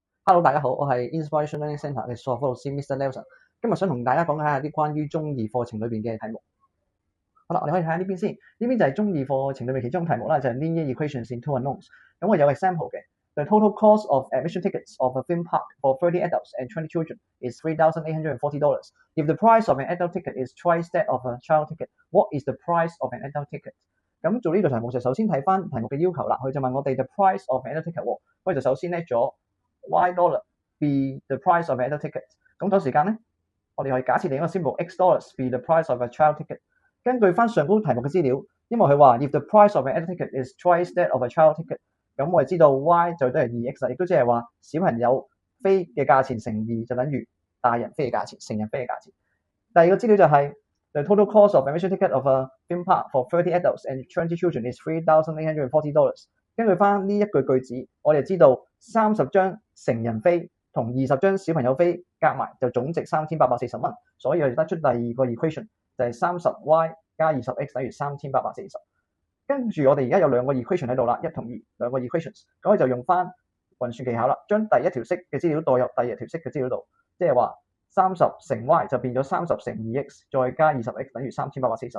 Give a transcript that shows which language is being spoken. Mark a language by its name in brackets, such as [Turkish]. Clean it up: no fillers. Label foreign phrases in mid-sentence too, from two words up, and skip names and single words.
[Cantonese] Hello，大家好，我係 Inspiration Learning Centre 嘅數學科老師 Mr. Nelson。今日想同大家講下啲關於中二課程裏邊嘅題目。好啦，我哋可以睇下呢邊先。呢邊就係中二課程裏面其中題目啦，就係 [English] Linear Equations in Two Unknowns。 [Cantonese] 咁我有 example 嘅。 [English] The total cost of admission tickets of a theme park for 30 adults and 20 children is $3,840. If the price of an adult ticket is twice that of a child ticket, what is the price of an adult ticket? [Cantonese] 咁做呢個題目就首先睇翻題目嘅要求啦。佢就問我哋 [English] the price of an adult ticket [Cantonese] 喎，我哋就首先叻咗 [English] $Y be the price of an adult ticket。 [Cantonese] 咁同時間咧，我哋可以假設另一個 symbol [English] $X be the price of a child ticket。 [Cantonese] 根據翻上高題目嘅資料，因為佢話 [English] if the price of an adult ticket is twice that of a child ticket， [Cantonese] 咁我哋知道 Y 就等於 2X 啦，亦都即係話小朋友飛嘅價錢乘2就等於大人飛嘅價錢，成人飛嘅價錢。第二個資料就係 [English] the total cost of admission ticket of a theme park for 30 adults and 20 children is $3,840。 [Cantonese] 根據翻呢一句句子，我哋知道30張成人飛同20張小朋友飛夾埋就總值3840蚊，所以我哋得出第二個 equation 就係 30y 加 20x 等於3840。跟住我哋而家有兩個 equation 喺度啦，1同2兩個 equations， 咁我就用翻運算技巧啦，將第一條式嘅資料代入第二條式嘅資料度，即係話30乘 y 就變咗30乘 2x 再加 20x 等於3840。